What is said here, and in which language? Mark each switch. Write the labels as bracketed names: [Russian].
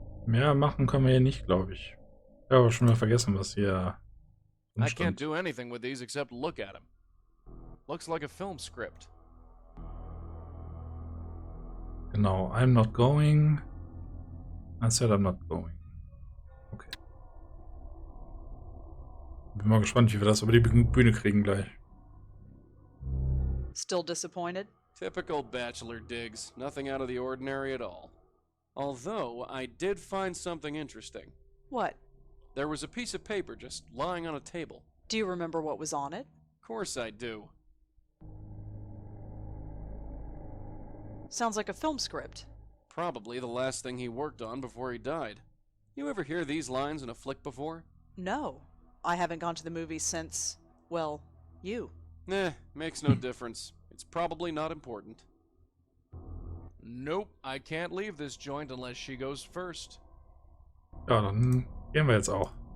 [German] Mehr machen können wir hier nicht, glaube ich. Ich habe aber schon mal vergessen, was hier [English] I [German] stand. [English] can't do anything with these except look at them. Looks like a film script. [German] Genau, [English] I'm not going. I said I'm not going. Okay. [German] Bin mal gespannt, wie wir das über die Bühne kriegen gleich. [English] Still disappointed? Typical bachelor digs. Nothing out of the ordinary at all. Although, I did find something interesting. What? There was a piece of paper just lying on a table. Do you remember what was on it? Of course I do. Sounds like a film script. Probably the last thing he worked on before he died. You ever hear these lines in a flick before? No. I haven't gone to the movies since, well, you. Makes no difference. It's probably not important. Nope, I can't leave this joint unless she goes first. [German] Ja, dann gehen wir jetzt auch.